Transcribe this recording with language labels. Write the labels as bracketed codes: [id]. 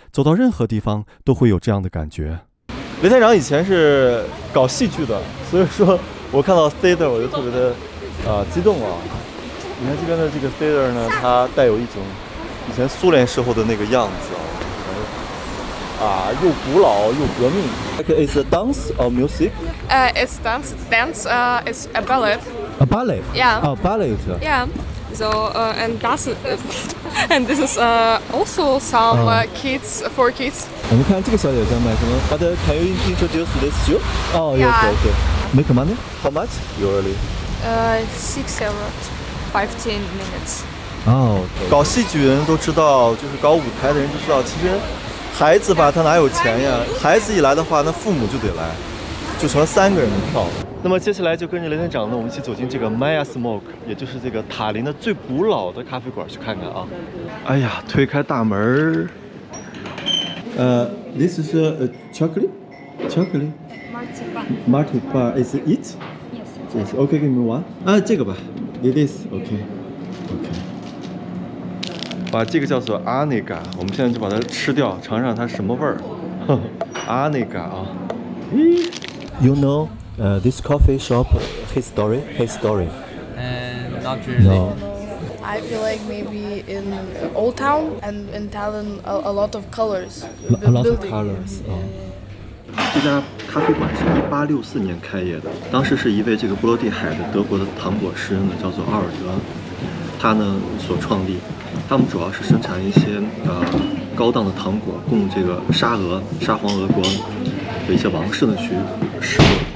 [zh] 走到任何地方都会有这样的感觉。雷探长以前是搞戏剧的，所以说我看到 theater 我就特别的激动啊。你看这边的这个 theater 呢，它带有一种以前苏联时候的那个样子啊，又古老又革命。 [en] Okay, is it dance or music? It's dance. Dance is a ballet. A ballet. Yeah. Oh, ballet. Yeah. So and that's and this is also some kids for kids. [zh] 我们看这个小姐在卖什么 ？ [en] But can you introduce this shoe? Oh, Yeah. okay, okay. Make money? How much? Usually? 6 hours, 15 minutes. [zh] 哦，搞戏剧人都知道，就是搞舞台的人就知道，其实孩子吧，他哪有钱呀？孩子一来的话，那父母就得来，就成了3个人的票。那么接下来就跟着雷探长呢，我们一起走进这个 Maya Smoke， 也就是这个塔林的最古老的咖啡馆去看看啊。哎呀，推开大门， [en] This is a chocolate. Marzipan. Is it? Yes. Okay, give me one. [zh] 这个吧。 [en] It is. Okay. [zh] 把这个叫做阿内嘎，我们现在就把它吃掉，尝尝它什么味儿。阿内嘎啊。 [en] You know, this coffee shop history? Not really. No. I feel like maybe in Old Town and in Tallinn a lot of colors. A lot of colors. [zh] 这家咖啡馆是1864年开业的，当时是一位这个波罗的海的德国的糖果师呢，叫做奥尔德，他呢所创立。他们主要是生产一些高档的糖果，供这个沙皇俄国的一些王室呢去使用。